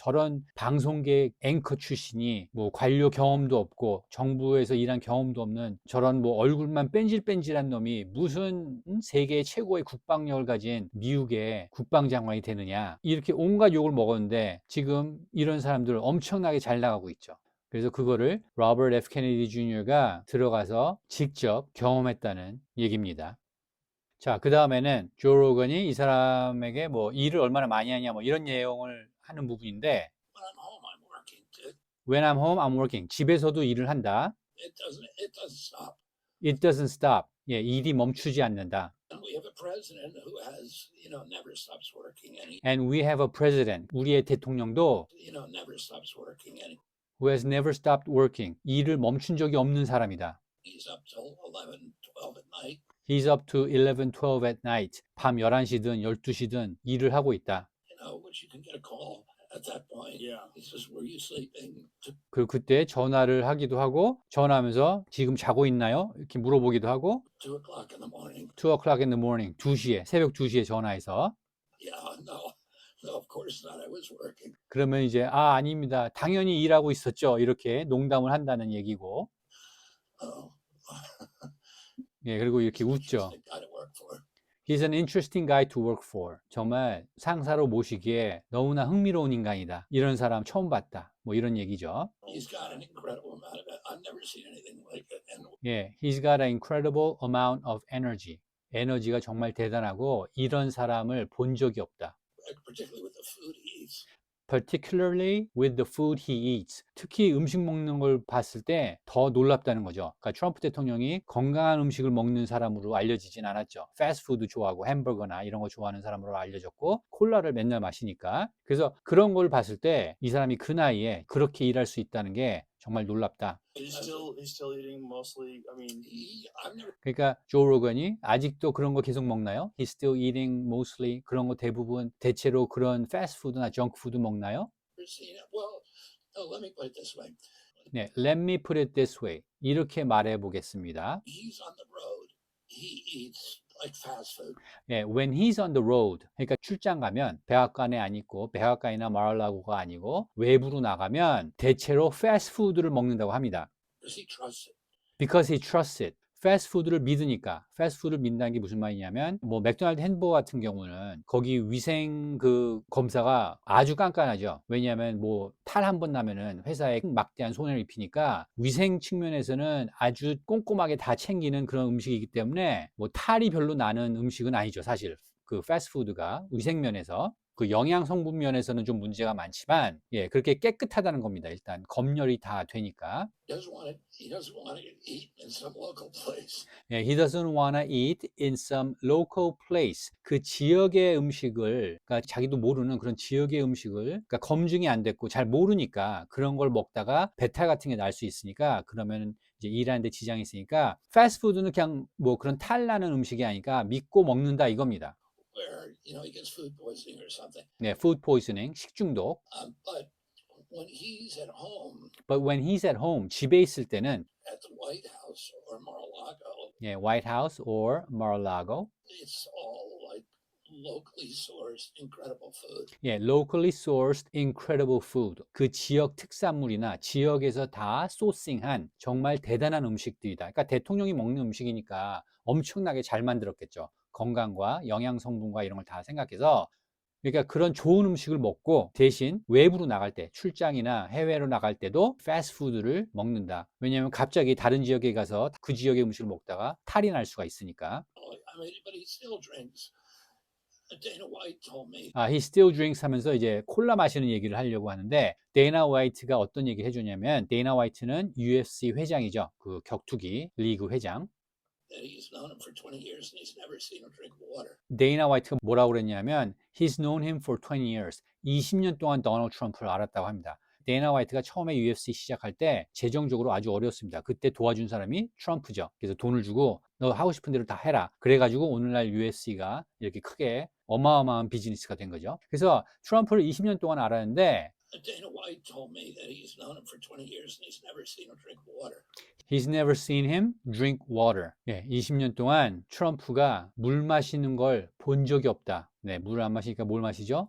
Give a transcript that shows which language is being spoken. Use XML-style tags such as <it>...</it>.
<ko>저런 방송계 앵커 출신이 뭐 관료 경험도 없고 정부에서 일한 경험도 없는 저런 뭐 얼굴만 뺀질뺀질한 놈이 무슨 세계 최고의 국방력을 가진 미국의 국방장관이 되느냐 이렇게 온갖 욕을 먹었는데 지금 이런 사람들 엄청나게 잘 나가고 있죠. 그래서 그거를 로버트 F 케네디 주니어가 들어가서 직접 경험했다는 얘기입니다. 자, 그 다음에는 조 로건이 이 사람에게 뭐 일을 얼마나 많이 하냐 뭐 이런 내용을 하는 부분인데</ko> <en>When I'm home, I'm working too. When I'm home, I'm working.</en> <ko>집에서도 일을 한다.</ko> <en>It doesn't stop. It doesn't stop.</en> <ko>예, 일이 멈추지 않는다.</ko> <en>And we have a president who has, never stops working, and And we have a president.</en> <ko>우리의 대통령도</ko> <en>never stops working, and who has never stopped working.</en> <ko>일을 멈춘 적이 없는 사람이다.</ko> <en>he's up till 11, 12 at night. He's up to 11, 12 at night.</en> <ko>밤 11시든 12시든 일을 하고 있다.</ko> <en>Which you can get a call at that point. Yeah. He says, "Were you sleeping?"</en> <ko>그때 전화를 하기도 하고 전화하면서 지금 자고 있나요? 이렇게 물어보기도 하고</ko> <en>2 o'clock in the morning. 2 o'clock in the morning.</en> <ko>2시에 새벽 2시에 전화해서</ko> <en>Yeah, no, of course not. I was working.</en> <ko>그러면 이제 아닙니다. 당연히 일하고 있었죠. 이렇게 농담을 한다는 얘기고.</ko> <en>Oh,</en> <ko>예, 그리고 이렇게 웃죠.</ko> <en>interesting guy to work for. He's an interesting guy to work for.</en> <ko>정말 상사로 모시기에 너무나 흥미로운 인간이다. 이런 사람 처음 봤다. 뭐 이런 얘기죠.</ko> <en>He's got an incredible amount of it. I've never seen anything like it. And 예, he's got an incredible amount of energy.</en> <ko>에너지가 정말 대단하고 이런 사람을 본 적이 없다.</ko> <en>particularly with the food he eats. particularly with the food he eats.</en> <ko>특히 음식 먹는 걸 봤을 때 더 놀랍다는 거죠. 그러니까 트럼프 대통령이 건강한 음식을 먹는 사람으로 알려지진 않았죠. 패스트푸드 좋아하고 햄버거나 이런 거 좋아하는 사람으로 알려졌고 콜라를 맨날 마시니까. 그래서 그런 걸 봤을 때 이 사람이 그 나이에 그렇게 일할 수 있다는 게 정말 놀랍다.</ko> <en>He's still eating mostly. I mean, I've never</en> <ko>그러니까 조 로건이 아직도 그런 거 계속 먹나요?</ko> <en>He's still eating mostly</en> <ko>그런 거 대부분 대체로 그런 패스트푸드나 정크푸드 먹나요?</ko> <en>seen it. Well, no, let me put it this way. 네, let me put it this way.</en> <ko>이렇게 말해 보겠습니다.</ko> <en>He's on the road. He eats like fast food.</en> <ko>예,</ko> <en>when he's on the road,</en> <ko>그러니까 출장 가면 백악관에 안 있고 백악관이나 마을라고가 아니고 외부로 나가면 대체로 패스트푸드를 먹는다고 합니다.</ko> <en>Because he trusts it. Because he trusts it.</en> <ko>패스트푸드를 믿으니까. 패스트푸드를 믿는다는 게 무슨 말이냐면 뭐 맥도날드 햄버거 같은 경우는 거기 위생 그 검사가 아주 깐깐하죠. 왜냐하면 뭐 탈 한 번 나면은 회사에 막대한 손해를 입히니까 위생 측면에서는 아주 꼼꼼하게 다 챙기는 그런 음식이기 때문에 뭐 탈이 별로 나는 음식은 아니죠. 사실 그 패스트푸드가 위생 면에서 그 영양 성분 면에서는 좀 문제가 많지만 예, 그렇게 깨끗하다는 겁니다. 일단 검열이 다 되니까.</ko> <en>He doesn't want to eat in some local place. 예, he doesn't wanna eat in some local place.</en> <ko>그 지역의 음식을, 그러니까 자기도 모르는 그런 지역의 음식을, 그러니까 검증이 안 됐고 잘 모르니까 그런 걸 먹다가 배탈 같은 게 날 수 있으니까 그러면 이제 일하는 데 지장이 있으니까 패스트푸드는 그냥 뭐 그런 탈 나는 음식이 아니까 믿고 먹는다 이겁니다.</ko> <en>Where he gets food poisoning or something.</en> <ko>네, food poisoning, 식중독.</ko> <en>But when he's at home But when he's at home,</en> <ko>집에 있을 때는</ko> <en>at the White House or Mar-a-Lago, 예, White House or Mar-a-Lago. it's all like locally sourced incredible food. 예, locally sourced incredible food.</en> <ko>그 지역 특산물이나 지역에서 다 소싱한 정말 대단한 음식들이다. 그러니까 대통령이 먹는 음식이니까 엄청나게 잘 만들었겠죠. 건강과 영양 성분과 이런 걸 다 생각해서 그러니까 그런 좋은 음식을 먹고 대신 외부로 나갈 때 출장이나 해외로 나갈 때도 패스트푸드를 먹는다. 왜냐하면 갑자기 다른 지역에 가서 그 지역의 음식을 먹다가 탈이 날 수가 있으니까.</ko> <en>I mean, but he still drinks. Dana White told me He still drinks</en> <ko>하면서 이제 콜라 마시는 얘기를 하려고 하는데 데이나 화이트가 어떤 얘기를 해주냐면 데이나 화이트는 UFC 회장이죠. 그 격투기 리그 회장.</ko> <en>that he's known him for 20 years and he's never seen him drink water.</en> <ko>데이나 화이트가 뭐라고 그랬냐면</ko> <en>He's known him for 20 years.</en> <ko>20년 동안 도널드 트럼프를 알았다고 합니다. 데이나 화이트가 처음에 UFC 시작할 때 재정적으로 아주 어려웠습니다. 그때 도와준 사람이 트럼프죠. 그래서 돈을 주고 너 하고 싶은 대로 다 해라. 그래가지고 오늘날 UFC가 이렇게 크게 어마어마한 비즈니스가 된 거죠. 그래서 트럼프를 20년 동안 알았는데</ko> <en>Dana White told me that he's known him for 20 years and he's never seen him drink water. He's never seen him drink water.</en> <ko>예, 20년 동안 트럼프가 물 마시는 걸 본 적이 없다. 네, 물을 안 마시니까 뭘 마시죠?</ko>